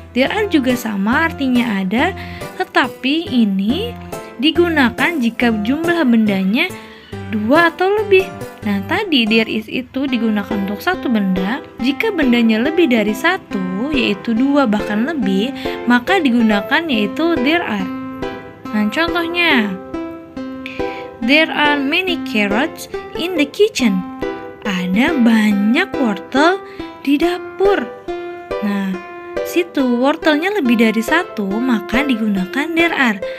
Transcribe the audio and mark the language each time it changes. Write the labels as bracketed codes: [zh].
[en] There are [id] juga sama artinya ada, tetapi ini digunakan jika jumlah bendanya 2 atau lebih. Nah, tadi there is itu digunakan untuk satu benda. Jika bendanya lebih dari satu, yaitu 2 bahkan lebih, maka digunakan yaitu there are. Nah, contohnya [en] there are many carrots in the kitchen. [id] Ada banyak wortel di dapur. Nah, situ wortelnya lebih dari satu, maka digunakan [en] there are.